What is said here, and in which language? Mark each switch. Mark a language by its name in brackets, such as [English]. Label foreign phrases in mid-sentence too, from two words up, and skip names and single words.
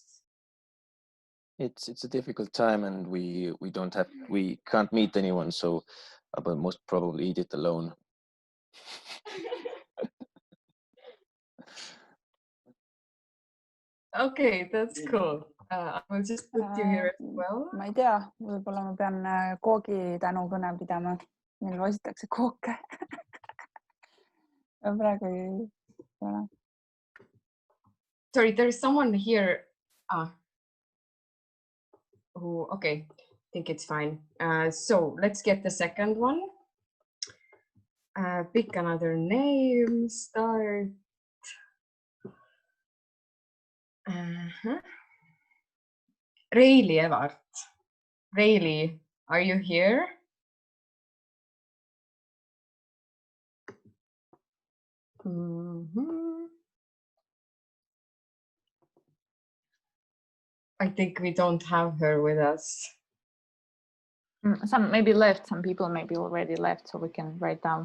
[English] It's a difficult time, and we can't meet anyone, so I will most probably eat it alone. Okay, that's cool. I will just put you here as well. [Estonian] Ma ei tea, võib-olla ma pean koogi tänukõne pidama, meil loositakse kooke. Praegu ei ole. [English] Sorry, there is someone here. Okay, I think it's fine. So let's get the second one. Pick another name, start. Reili Evart. Reili, are you here? I think we don't have her with us. Some maybe left, some people maybe already left, so we can write down.